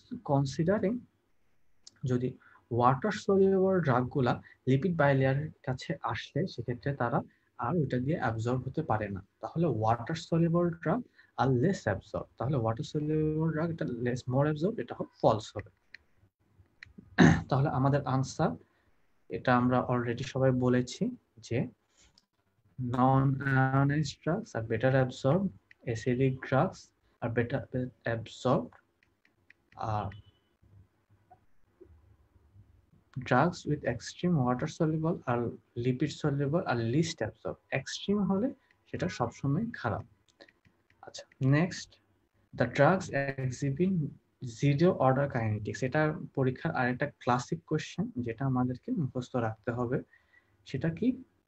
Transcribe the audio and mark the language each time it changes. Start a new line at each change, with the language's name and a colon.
Bangla: Considering যদি water soluble ড্রাগগুলা lipid বাইলেয়ারের কাছে আসলে সেক্ষেত্রে তারা আর ওটা দিয়ে অ্যাবজর্ব হতে পারে না। তাহলে ওয়াটার সলিউবল ড্রাগ আর লেস অ্যাবজর্ব, তাহলে ওয়াটার সলিউবল ড্রাগ এটা লেস মোর অ্যাবজর্ব, এটা ফলস হবে। তাহলে আমাদের আনসার এটা আমরা অলরেডি সবাই বলেছি যে
English: non-ionized drugs are better absorbed, acidic drugs are better absorbed,
Bangla: drugs with extreme water soluble আর lipid soluble আর list absorb. Extreme হলে সেটা সবসময় খারাপ। আচ্ছা, next, the drugs exhibit zero order kinetics. এটা পরীক্ষার আরেকটা ক্লাসিক কোশ্চেন যেটা আমাদেরকে মুখস্থ রাখতে হবে। সেটা কি?